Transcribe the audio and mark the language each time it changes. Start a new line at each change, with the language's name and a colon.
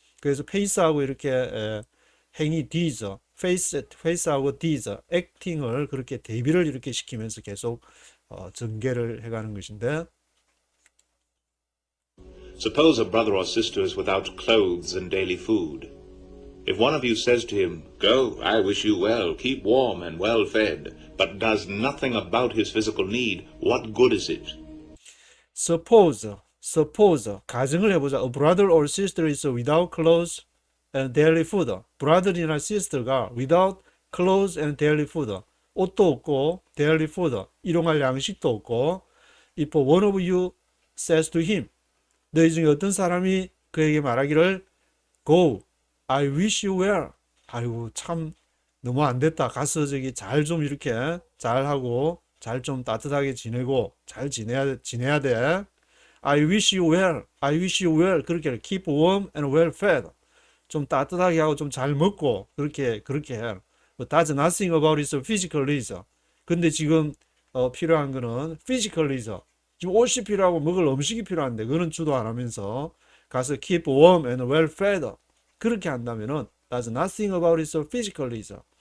Korean: 그래서 faith하고 이렇게 행위 deeds, faith하고 deeds, acting을 그렇게 대비를 이렇게 시키면서 계속 전개를 해가는 것인데.
English: Suppose a brother or sister is without clothes and daily food. If one of you says to him, "Go, I wish you well, keep warm and well fed," but does nothing about his physical need, what good is it?
Korean: Suppose 가정을 해보자.
English: A brother or sister is without clothes and daily food. brother이나 sister가 without clothes and daily food.
Korean: 옷도 없고
English: daily food.
Korean: 일용할 양식도 없고.
English: If one of you says to him,
Korean: 너희 중에 어떤 사람이 그에게 말하기를
English: Go, I wish you well.
Korean: 아이고 참 너무 안 됐다. 가서 잘 좀 이렇게 잘하고 잘 좀 따뜻하게 지내고 잘 지내야 돼.
English: I wish you well. I wish you well.
Korean: 그렇게
English: keep warm and well fed.
Korean: 좀 따뜻하게 하고 좀 잘 먹고 그렇게 해.
English: Does nothing about his physical needs.
Korean: 근데 지금 필요한 거는
English: physical needs.
Korean: 지금 옷이 필요하고 먹을 음식이 필요한데 그거는 주도 안 하면서 가서
English: keep warm and well fed.
Korean: 그렇게 한다면은
English: does nothing about his physical needs.